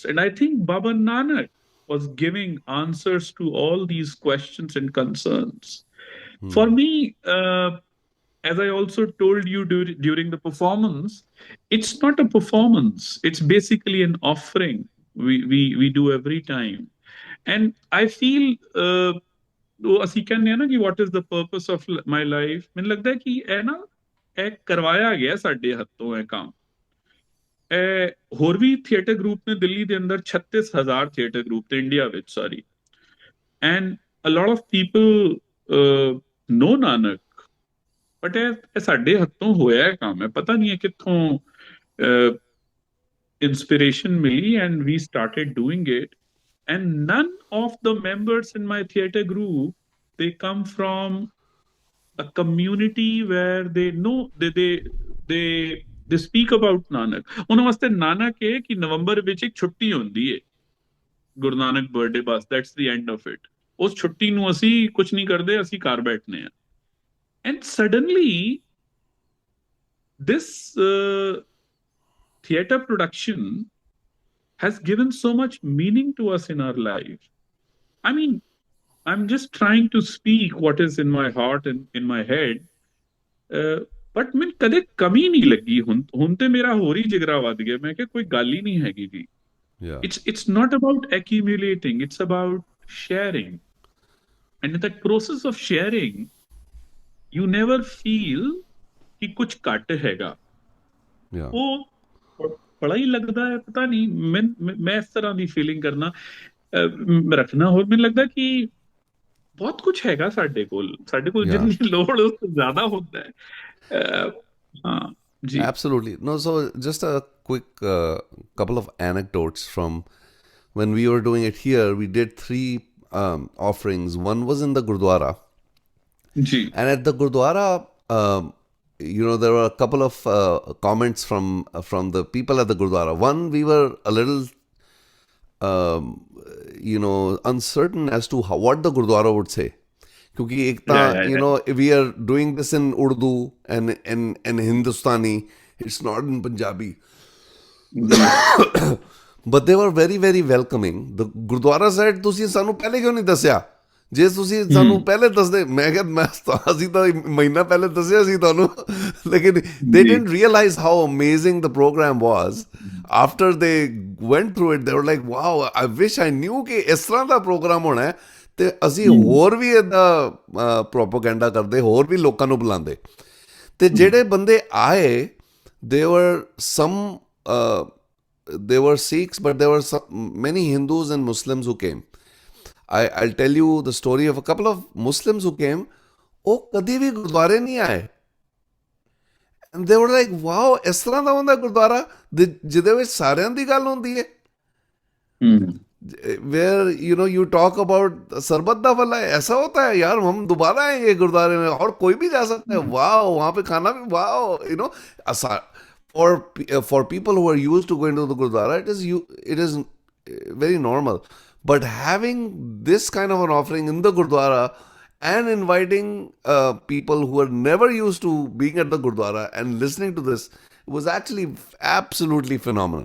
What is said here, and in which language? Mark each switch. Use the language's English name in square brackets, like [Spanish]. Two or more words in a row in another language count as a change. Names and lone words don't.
[English] And I think Baba Nanak was giving answers to all these questions and concerns. For me, as I also told you during the performance, it's not a performance. It's basically an offering we do every time. And I feel [Punjabi] ਉਹ ਅਸੀਂ ਕਹਿੰਦੇ ਆ ਨਾ ਕਿ [English] what is the purpose of my life, [Punjabi] ਮੈਨੂੰ ਲੱਗਦਾ ਕਿ ਇਹ ਨਾ ਇਹ ਕਰਵਾਇਆ ਗਿਆ ਸਾਡੇ ਹੱਥੋਂ ਇਹ ਕੰਮ. ਹੋਰ ਵੀ [English] theater group [Punjabi] ਨੇ ਦਿੱਲੀ ਦੇ ਅੰਦਰ 36,000 [English] theater group [Punjabi] ਤੇ ਇੰਡੀਆ ਵਿੱਚ, ਸੌਰੀ, [English] and a lot of people know Nanak, but [Punjabi] ਇਹ ਸਾਡੇ ਹੱਥੋਂ ਹੋਇਆ ਕੰਮ ਹੈ. ਪਤਾ ਨਹੀਂ ਹੈ ਕਿੱਥੋਂ inspiration ਮਿਲੀ, [English] and we started doing it. And none of the members in my theater group, they come from a community where they know they speak about Nanak. [Punjabi] ਉਹਨਾਂ ਵਾਸਤੇ ਨਾਨਕ ਹੈ ਕਿ ਨਵੰਬਰ ਵਿੱਚ ਇੱਕ ਛੁੱਟੀ ਹੁੰਦੀ ਹੈ, ਗੁਰੂ ਨਾਨਕ ਬਰਥਡੇ, ਬਸ [English] that's the end of it. [Punjabi] ਉਸ ਛੁੱਟੀ ਨੂੰ ਅਸੀਂ ਕੁਝ ਨਹੀਂ ਕਰਦੇ, ਅਸੀਂ ਘਰ ਬੈਠਨੇ ਆ. [English] And suddenly this theater production has given so much meaning to us in our life. I mean, I'm just trying to speak what is in my heart and in my head. [Punjabi] But ਮੈਨੂੰ ਕਦੇ ਕਮੀ ਨਹੀਂ ਲੱਗੀ. ਹੁਣ ਤੇ ਮੇਰਾ ਹੋਰ ਹੀ ਜਿਗਰਾ ਵੱਧ ਗਿਆ. ਮੈਂ ਕਿਹਾ ਕੋਈ ਗੱਲ ਹੀ ਨਹੀਂ ਹੈਗੀ ਜੀ. [English] It's not about accumulating. It's about sharing. And in that process of sharing, you never feel [Punjabi] ਕਿ ਕੁਝ ਘੱਟ ਹੈਗਾ. ਉਹ ਬੜਾ ਹੀ ਲੱਗਦਾ ਹੈ, ਪਤਾ ਨਹੀਂ, ਮੈਂ ਇਸ ਤਰ੍ਹਾਂ ਦੀ ਫੀਲਿੰਗ ਕਰਨਾ ਰੱਖਣਾ. ਹੋਰ ਮੈਨੂੰ ਲੱਗਦਾ ਕਿ ਬਹੁਤ ਕੁਝ ਹੈਗਾ ਸਾਡੇ ਕੋਲ ਜਿੰਨੀ ਲੋੜ ਉਸ ਤੋਂ ਜ਼ਿਆਦਾ ਹੁੰਦਾ ਹੈ. ਹਾਂ ਜੀ. [English] Absolutely. No, so just a quick couple of anecdotes from when we were doing it here. We did 3 offerings. One was in the Gurdwara. Ji. And at the Gurdwara, there were a couple of comments from the people at the Gurdwara. One, we were a little, uncertain as to what the Gurdwara would say. Because we are doing this in Urdu and Hindustani. It's not in Punjabi. But they were very, very welcoming. The Gurdwara said, [Punjabi] "ਤੁਸੀਂ ਸਾਨੂੰ ਪਹਿਲੇ ਕਿਉਂ ਨਹੀਂ ਦੱਸਿਆ? ਜੇ ਤੁਸੀਂ ਸਾਨੂੰ ਪਹਿਲੇ ਦੱਸਦੇ." ਮੈਂ ਕਿਹਾ ਅਸੀਂ ਤਾਂ ਮਹੀਨਾ ਪਹਿਲੇ ਦੱਸਿਆ ਸੀ ਤੁਹਾਨੂੰ, ਲੇਕਿਨ [English] they didn't realize how amazing the program was. After they went through it, they were like, wow, I wish I knew [Punjabi] ਕਿ ਇਸ ਤਰ੍ਹਾਂ ਦਾ ਪ੍ਰੋਗਰਾਮ ਹੋਣਾ ਹੈ, ਤੇ ਅਸੀਂ ਹੋਰ ਵੀ ਇੱਦਾਂ ਪ੍ਰੋਪੇਗੈਂਡਾ ਕਰਦੇ, ਹੋਰ ਵੀ ਲੋਕਾਂ ਨੂੰ ਬੁਲਾਉਂਦੇ. ਤੇ ਜਿਹੜੇ ਬੰਦੇ ਆਏ, [English] they were Sikhs, but there were many Hindus and Muslims who came. I'll tell you the story of a couple of Muslims who came. [Punjabi] ਉਹ ਕਦੀ ਵੀ ਗੁਰਦੁਆਰੇ ਨਹੀਂ ਆਏ, [English] And they were like, [Punjabi] wow, ਇਸ ਤਰ੍ਹਾਂ ਦਾ ਹੁੰਦਾ ਗੁਰਦੁਆਰਾ ਜਿਹਦੇ ਵਿੱਚ ਸਾਰਿਆਂ ਦੀ ਗੱਲ ਹੁੰਦੀ ਹੈ, [English] where you talk about [Punjabi] ਸਰਬੱਤ ਦਾ ਭਲਾ [Hindi] ऐसा होता है यार, हम दोबारा आएंगे गुरुद्वारे में और कोई भी जा सकता है, वाओ, वहां पे खाना भी वाओ, [English] for people who are used to going to the gurdwara, it is very normal. But having this kind of an offering in the gurdwara and inviting people who are never used to being at the gurdwara and listening to this was actually absolutely phenomenal.